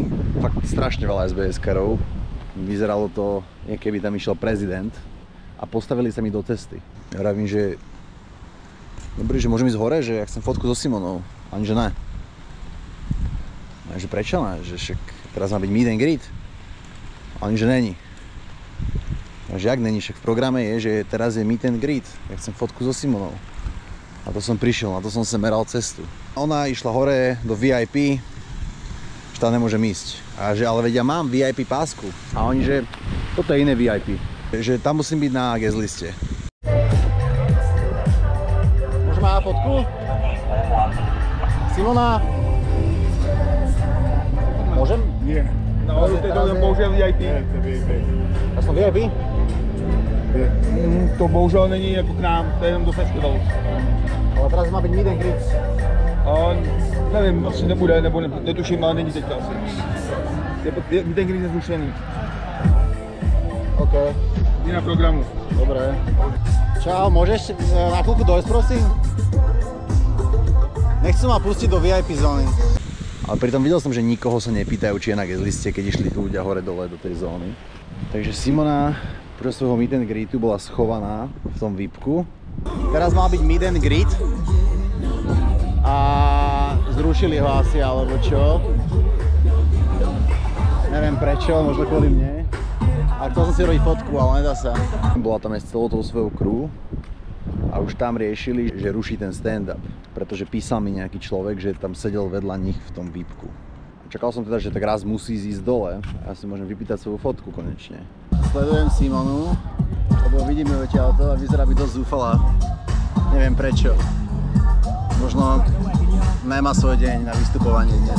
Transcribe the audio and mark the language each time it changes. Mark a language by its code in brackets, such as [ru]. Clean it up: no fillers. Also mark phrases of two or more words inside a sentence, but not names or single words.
[sk] Fakt strašne veľa SBS-karov. Vyzeralo to, keby tam išiel prezident a postavili sa mi do cesty. Ja vravím, že dobrý, že môžem ísť hore, že ja chcem fotku so Simonou. Ani že ne. A že prečo ne? Že však teraz má byť [en] meet and greet. [cs] Ani že není. [sk] A že jak není, však v programe je, že teraz je [en] meet and greet. [sk] Ja chcem fotku so Simonou. A to som prišiel, na to som sa meral cestu. Ona išla hore do VIP, že tam nemôžem ísť. A že ale vedia, mám VIP pásku. A oni, že toto je iné VIP. Že tam musím byť na guest liste. Môžem mať fotku? Simona? Môžem? [cs] Nie. No, to bohužel VIP. [sk] Ja som VIP? [cs] To bohužel není jako k nám, to je jenom do festivalu. [sk] Ale teraz má byť [en] meet and greet. [cs] Nevím, asi nebude, nebo netuším, ale není teďka asi. [en] Meet and greet [cs] je zrušený. OK. Je na programu. [sk] Dobre. Čau, môžeš na chvíľku dojsť, prosím? Nechcú ma pustiť do VIP zóny. Ale pritom videl som, že nikoho sa nepýtajú, či je na guest liste, keď išli ľudia hore-dole do tej zóny. Takže Simona počas svojho [en] meet and greetu [sk] bola schovaná v tom VIPku. Teraz mal byť [en] meet and greet [sk] a zrušili ho asi, alebo čo. Neviem prečo, možno kvôli mne. Ale chcel som si robiť fotku, ale nedá sa. Bola tam aj s celou tou svojou crew a už tam riešili, že ruší ten stand-up. Pretože písal mi nejaký človek, že tam sedel vedľa nich v tom VIPku. Čakal som teda, že tak raz musí ísť dole a ja si môžem vypýtať svoju fotku konečne. Sledujem Simonu, lebo vidím ju odtiaľto a vyzerá byť dosť zúfalá. Neviem prečo. Možno nemá svoj deň na vystupovanie dnes.